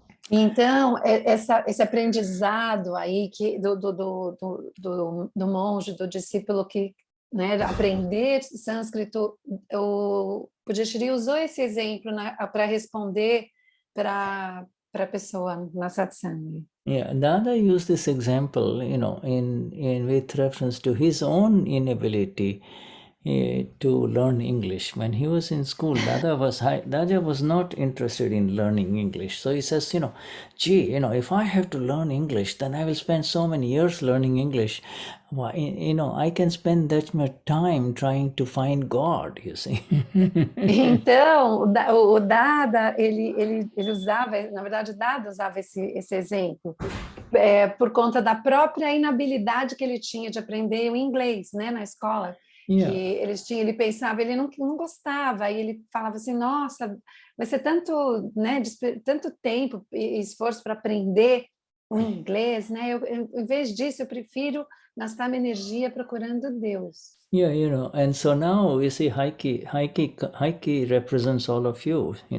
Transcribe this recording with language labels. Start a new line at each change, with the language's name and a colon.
Portuguese: Então, esse aprendizado aí do monge, do discípulo que, né, aprender sânscrito, o Pujashri usou esse exemplo para responder para a pessoa na Satsang.
English: Yeah, Dada used this example, in with reference to his own inability to learn English. When he was in school, Dada was not interested in learning English. So he says, if I have to learn English, then I will spend so many years learning English. I can spend that much time trying to find God, you see.
Portuguese: Então, o Dada, ele usava, na verdade, Dada usava esse exemplo, por conta da própria inabilidade que ele tinha de aprender o inglês, né, na escola.
English: Yeah.
Portuguese: Que ele pensava, ele não gostava, e ele falava assim, nossa, vai ser tanto, né, tanto tempo e esforço para aprender o inglês, né? Em vez disso, eu prefiro gastar minha energia procurando Deus.
English: Yeah, and so now you see Heike represents all of you,